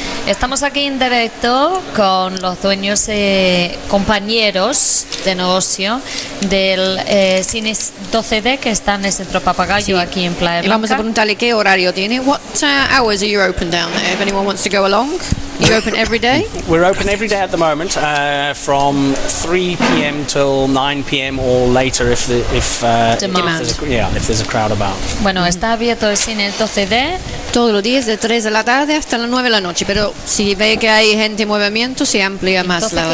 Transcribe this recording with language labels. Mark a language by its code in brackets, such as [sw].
[es] Estamos aquí en directo con los dueños compañeros de negocio del cine 12D que está en el Centro Papagayo aquí en Playa Blanca. Y vamos a preguntarle qué horario tiene. [en] What hours are you open down there? If anyone wants to go along, you open every day? We're open every day at the moment, from 3 p.m. till 9 p.m. or later if the if there's a crowd about. [es] Bueno, está abierto el cine 12D todos los días de 3 de la tarde hasta las 9 de la noche. Pero si ve que hay gente en movimiento, se amplía más el horario.